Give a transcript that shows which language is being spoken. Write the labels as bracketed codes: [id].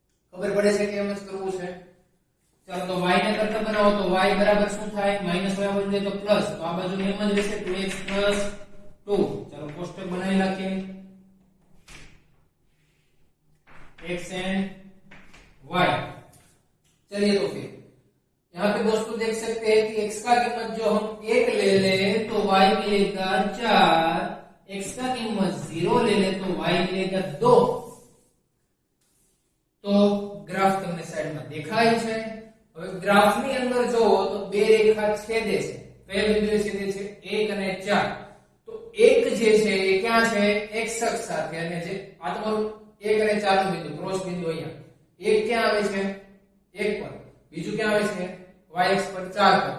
[gu] ખબર પડે છે કે એમ જ કરવું છે. ચાલો તો y ને કરતા બનાવો તો y બરાબર શું થાય, માઈનસ y બદલે તો પ્લસ, તો આ બાજુ એમ જ રહેશે 2x 2. ચાલો કોષ્ટક બનાવી નાખીએ, x and y. [hi] चलिए तो फिर यहाँ पे दोस्तों देख सकते हैं कि x का कीमत जो हम 1 ले ले तो y मिलेगा 4, x का कीमत 0 ले ले तो y मिलेगा 2. [gu] तो ग्राफ તમને સાઈડમાં દેખાય છે. હવે ગ્રાફની અંદર જો તો બે રેખા છેદે છે, કયા બિંદુએ છેદે છે, 1 અને 4. તો 1 જે છે એ ક્યાં છે, x અક્ષ સાથે, અને જે આ તમારું 1 અને 4 નું બિંદુ, ક્રોસ બિંદુ અહીંયા 1 ક્યાં આવે છે, 1 પર, બીજું ક્યાં આવે છે, y અક્ષ પર 4 પર.